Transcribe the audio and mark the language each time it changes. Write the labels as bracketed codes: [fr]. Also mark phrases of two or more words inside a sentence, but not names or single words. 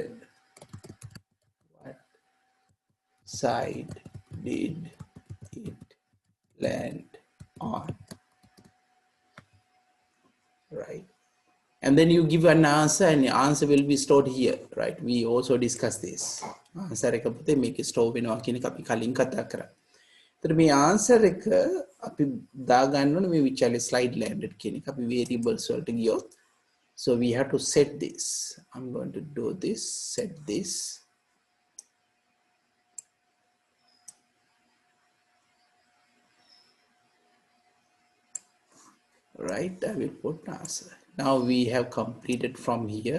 [en] What side did it land on, right? And then you give an answer and the answer will be stored here, right? We also discussed this. [si] Answer එක පුතේ මේක store වෙනවා කියන එක අපි කලින් කතා කරා. ඒතර මේ answer එක අපි දා ගන්න ඕනේ මේ [en] which slide landed [si] කියන එක අපි variables වලට ගියොත්. [en] So we have to set this. I'm going to do this, set this. Right, I will put answer. Now we have completed from here.